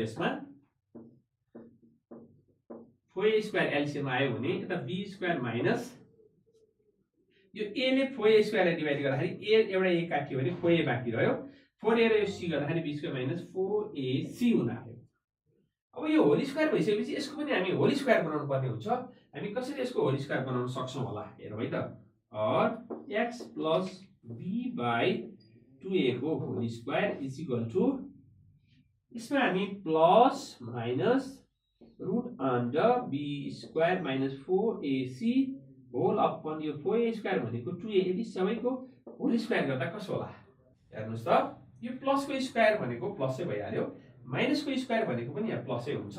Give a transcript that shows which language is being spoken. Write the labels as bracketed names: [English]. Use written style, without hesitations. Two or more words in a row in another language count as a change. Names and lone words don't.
[Nepali] यसमा [English] 4a square LCM [Nepali] आयो भने यता [English] b square minus [Nepali] यो a ले 4a स्क्वायरलाई डिवाइड गर्दाखेरि a एउटा a काटियो भने 4a बाँकी रह्यो, 4a र यो c गर्दाखेरि [English] b square minus 4ac [Nepali] हुन आयो। अब यो [English] whole square [Nepali] भइसकेपछि यसको पनि हामी [English] whole square [Nepali] बनाउनु पर्ने हुन्छ। हामी कसरी यसको [English] whole square [Nepali] बनाउन सक्छौं होला हेरौं है त। और [English] x plus b by 2a [Nepali] को [English] whole square is equal to, [Nepali] यसमा हामी [English] plus minus root under b square minus 4ac whole upon [Nepali] यो 4a स्क्वायर भनेको 2a, यदि सबैको [English] whole square [Nepali] गर्दा कसो होला हेर्नुस् त। यो प्लस को स्क्वायर भनेको प्लसै भइहाल्यो, माइनस को स्क्वायर भनेको पनि यहाँ प्लसै हुन्छ।